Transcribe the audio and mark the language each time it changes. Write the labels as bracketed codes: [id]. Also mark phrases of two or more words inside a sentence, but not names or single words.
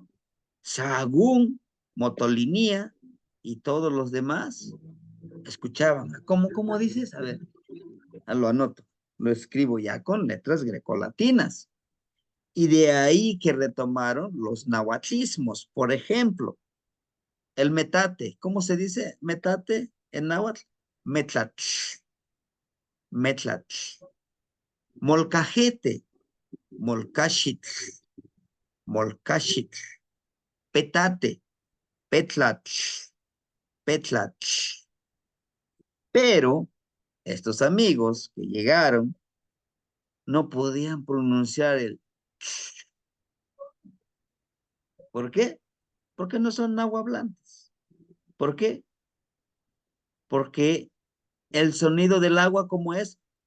[es] Sahagún, Motolinía y todos los demás escuchaban. ¿Cómo dices? A ver, lo anoto, lo escribo ya con letras grecolatinas. Y de ahí que retomaron los nahuatlismos. Por ejemplo, el metate. ¿Cómo se dice metate en náhuatl? [nah] Metlatl. Metlatl. [es] Molcajete. Molcachitl. Molcachitl. Petate. [nah] Petlatl. Petlatl. [es] Pero estos amigos que llegaron no podían pronunciar el. ¿Por qué? Porque no son nahuablantes. ¿Por qué? Porque el sonido del agua, ¿cómo es?